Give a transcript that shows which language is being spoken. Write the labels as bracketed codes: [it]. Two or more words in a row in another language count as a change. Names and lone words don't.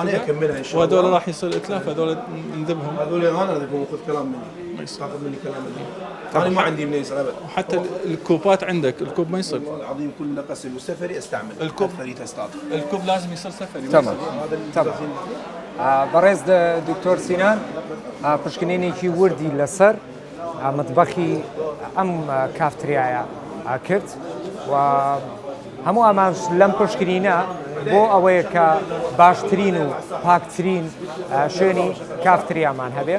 [ar] نكتبها. اكملها ان شاء الله. وهذول راح يصير اتلاف، هذول نذبهم. هذول انا اذبهم خذ كلام مني، تاخذ مني كلام مني. انا ما عندي من يسال ابد. وحتى الكوبات عندك، الكوب ما يصير، والله العظيم كله قسل وسفري استعمل الكوب. فريت استاذ. الكوب لازم يصير سفري. تمام. تمام. [ckb] بەڕێز دکتۆر سینان پشکنینێکی وردی لەسەر مطبەخی ئەم کافتریایە کرد و هەموو ئەمان لەم پشکنینە بۆ ئەوەیە کە باشترین و پاکترین شوێنی کافتریامان هەبێت.